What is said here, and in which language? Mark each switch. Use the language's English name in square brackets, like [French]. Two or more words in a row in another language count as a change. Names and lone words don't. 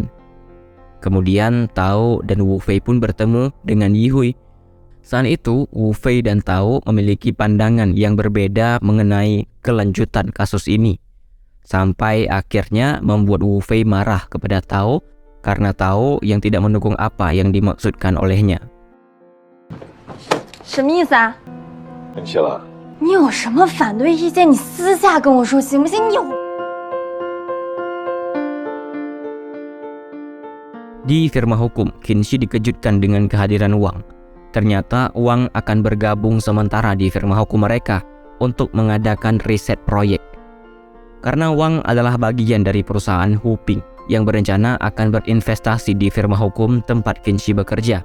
[Indonesian] Kemudian Tao dan Wu Fei pun bertemu dengan Yihui. Saat itu, Wu Fei dan Tao memiliki pandangan yang berbeda mengenai kelanjutan kasus ini. Sampai akhirnya membuat Wu Fei marah kepada Tao karena Tao yang tidak mendukung apa yang dimaksudkan olehnya. [Chinese] 什么意思啊？生气了？你有什么反对意见，你私下跟我说行不行？你有。 [Indonesian] Di firma hukum, Qinshi dikejutkan dengan kehadiran Wang. Ternyata Wang akan bergabung sementara di firma hukum mereka untuk mengadakan riset proyek. Karena Wang adalah bagian dari perusahaan Huping yang berencana akan berinvestasi di firma hukum tempat Qinshi bekerja.